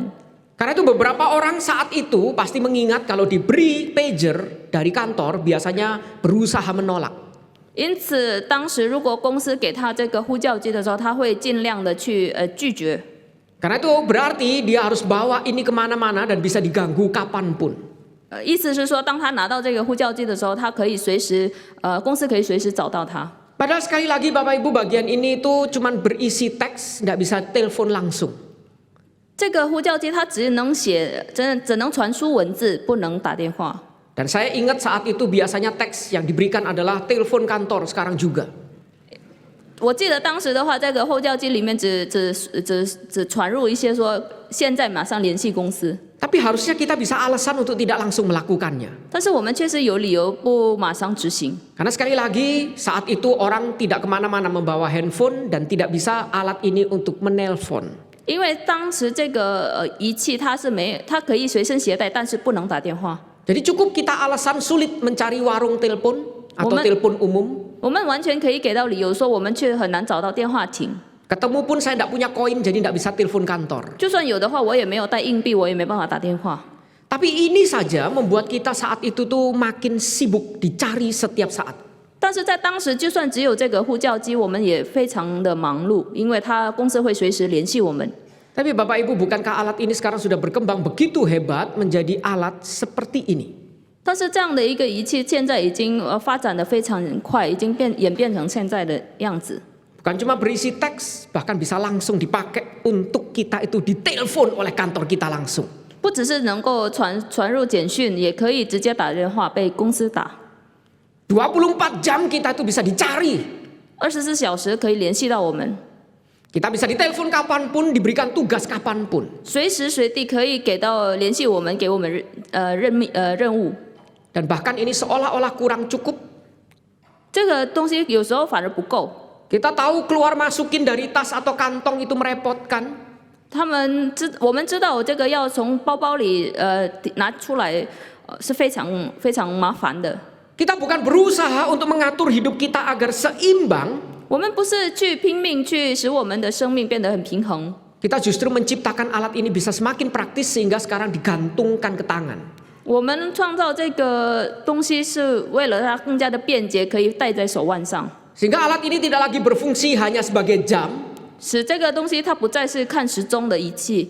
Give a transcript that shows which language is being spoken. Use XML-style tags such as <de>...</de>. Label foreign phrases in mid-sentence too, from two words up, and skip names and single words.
<id>Karena itu beberapa orang saat itu pasti mengingat kalau diberi pager dari kantor biasanya berusaha menolak.</id> <zh>因此，当时如果公司给他这个呼叫机的时候，他会尽量的去拒绝。</zh> <id>Karena itu berarti dia harus bawa ini kemana-mana dan bisa diganggu kapanpun.</id> <zh>意思是说，当他拿到这个呼叫机的时候，他可以随时公司可以随时找到他。</zh> <id>Padahal sekali lagi Bapak Ibu bagian ini itu cuman berisi teks, nggak bisa telepon langsung.</id> <zh>这个呼叫机它只能只能传输文字，不能打电话。</zh> <id>Dan saya ingat saat itu biasanya teks yang diberikan adalah telepon kantor sekarang juga.</id> <zh>我记得当时的话，这个呼叫机里面只传入一些说现在马上联系公司，</zh> <id>Tapi harusnya kita bisa alasan untuk tidak langsung melakukannya.</id> <zh>但是我们确实有理由不马上执行。</zh> <id>Karena sekali lagi saat itu orang tidak kemana-mana membawa handphone dan tidak bisa alat ini untuk menelpon.</id> <zh>因为当时这个仪器它可以随身携带，但是不能打电话。</zh> <id>Jadi cukup kita alasan sulit mencari warung telepon atau telepon umum.</id> <zh>我们完全可以给到理由说，我们却很难找到电话亭。</zh> <id>Ketemu pun saya tidak punya koin jadi tidak bisa telepon kantor.</id> <zh>就算有的话，我也没有带硬币，我也没办法打电话。</zh> <id>Tapi ini saja membuat kita saat itu tuh makin sibuk dicari setiap saat.</id> <zh>但是在当时，就算只有这个呼叫机，我们也非常的忙碌，因为公司会随时联系我们。</zh> <id>Tapi Bapak Ibu, bukankah alat ini sekarang sudah berkembang begitu hebat menjadi alat seperti ini?</id> <zh>但是这样的一个仪器，现在已经发展的非常快，已经演变成现在的样子。</zh> <id>Bukan cuma berisi teks, bahkan bisa langsung dipakai untuk kita itu ditelepon oleh kantor kita langsung.</id> <zh>不只是能够传入简讯，也可以直接打电话被公司打。</zh> <id>24 jam kita itu bisa dicari.</id> <zh>24 小时可以联系到我们，</zh> <id>Kita bisa ditelepon kapanpun, diberikan tugas kapanpun.</id> <zh>随时随地可以联系我们，给我们任务。</zh> <id>Dan bahkan ini seolah-olah kurang cukup.</id> <zh>这个东西有时候反而不够。</zh> <id>Kita tahu keluar masukin dari tas atau kantong itu merepotkan.</id> <zh>我们知道这个要从包包里拿出来，是非常非常麻烦的。</zh> <id>Kita bukan berusaha untuk mengatur hidup kita agar seimbang.</id> <zh>我们不是去拼命去使我们的生命变得很平衡，</zh> <id>Kita justru menciptakan alat ini bisa semakin praktis sehingga sekarang digantungkan ke tangan.</id> <zh>我们创造这个东西是为了它更加的便捷，可以戴在手腕上，</zh> <id>Sehingga alat ini tidak lagi berfungsi hanya sebagai jam,</id> <zh>使这个东西它不再是看时钟的仪器，</zh>